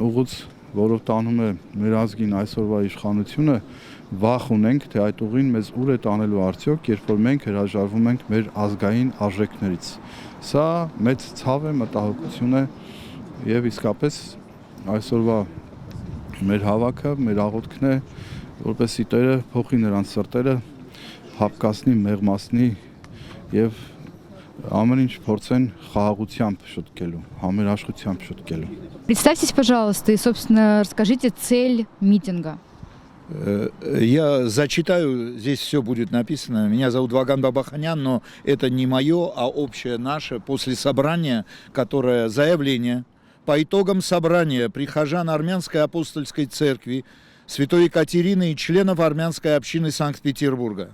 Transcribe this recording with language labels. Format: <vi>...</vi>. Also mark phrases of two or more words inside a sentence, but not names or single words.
<hy>ուղուց, որով տանում է մեր ազգին այսօրվա իշխանությունը, վախ ունենք, թե այդ ուղին մեզ ուր է տանելու արդյոք, երբ որ մենք հրաժարվում ենք մեր ազգային արժեքներից։ Սա մեծ ցավ է, մտահոգություն է եւ իսկապես այսօրվա մեր հավաքը, մեր աղոթքն է, որպեսզի Տերը փոխի նրանց սրտերը, հապկացնի, մեղմացնի եւ ամեն ինչ փորձեն խաղաղությամբ շտկելու, համերաշխությամբ шуткելու.</hy> <ru>Представьтесь, пожалуйста, и, собственно, расскажите цель митинга. Я зачитаю, здесь все будет написано. Меня зовут Ваган Бабаханян, но это не мое, а общее наше. После собрания, которое заявление по итогам собрания прихожан Армянской апостольской церкви Святой Екатерины и членов армянской общины Санкт-Петербурга.</ru>